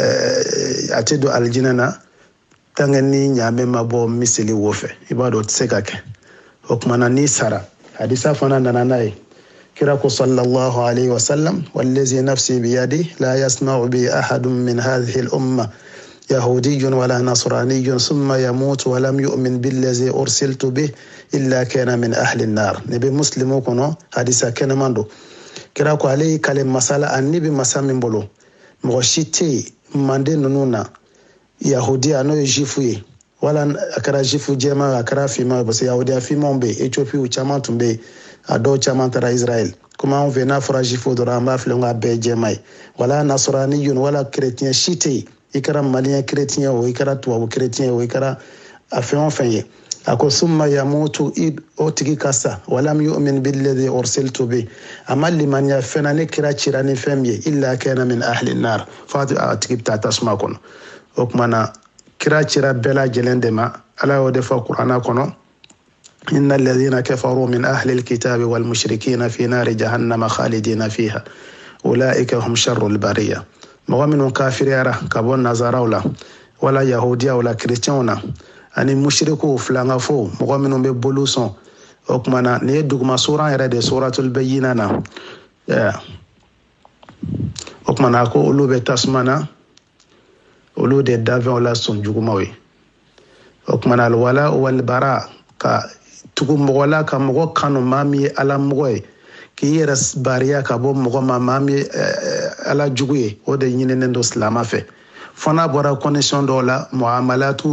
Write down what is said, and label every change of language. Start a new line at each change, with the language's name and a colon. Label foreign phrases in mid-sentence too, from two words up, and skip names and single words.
Bambara: a tɛ don alijinɛ na
French: tant que
Bambara: ni ɲaamɛ ma bɔ miseli wo fɛ i b'a dɔn o tɛ se ka kɛ o kumana n'i sara hadisa fana nana n'a ye kira ko
Arabic: صلى الله عليه وسلم والذي نفسي بيده لا يسمع بي أحد من هذه الأمة يهودي ولا نصراني ثم يموت ولم يؤمن بالذي أرسلت به إلا كان من أهل النار
Bambara: ne be muslimu kono hadisa kɛnɛman don kira ko ale kale masala annabi masa min bolo mɔgɔ si tɛ mande ninnu na yahudiya n'o ye jifu ye wala a kɛra jifu jɛma a kɛra finman ye
French: parce que
Bambara: yahudiya finmanw bɛ yen Ethiopie caman tun bɛ yen a dɔw caman taara Israël komi anw fɛ n'a fɔra jifu dɔrɔn an b'a filɛ k'a bɛɛ jɛma ye
Arabic: ولا نصرانيون
Bambara: wala chrétien si tɛ yen i kɛra
French: malien chrétien
Bambara: o i kɛra tubabu chrétien o i kɛra a fɛn o fɛn ye a ko
Arabic: ثم يموت
Bambara: o tigi ka sa
Arabic: ولم يؤمن بالذي أرسلت ب
Bambara: a ma limaniya fɛn na ne kira cira ni fɛn min ye
Arabic: إلا كان من أهل نار
Bambara: fo a tigi bɛ taa tasuma kɔnɔ o kumana kira cira bɛɛ lajɛlen de ma ala y'o de fɔ kuranna kɔnɔ
Arabic: إن الذين كفروا من أهل الكتاب والمشركين في نار جهنم خالدين فيها أولئك هم شر البرية
Bambara: mɔgɔ minnu kafiriyara ka bɔ nazaraw la wala yahudiyaw la chrétienw na ani mushrikuw filangafo mɔgɔ minnu bɛ bolu sɔn o kumana ni ye duguma sura yɛrɛ de
Arabic: سورة البينة
Bambara: na o kumana ko olu bɛ tasuma na olu de dafɛnw la sɔn jugumaw ye o kumana
Arabic: الولاء والبراء
Bambara: ka tugu mɔgɔ la ka mɔgɔ kanu maa min ye ala mɔgɔ ye k'i yɛrɛ bariya ka bɔ mɔgɔ ma maa min ye ala jugu ye o de ɲininen don silama fɛ fo n'a bɔra condition dɔw la muamalatu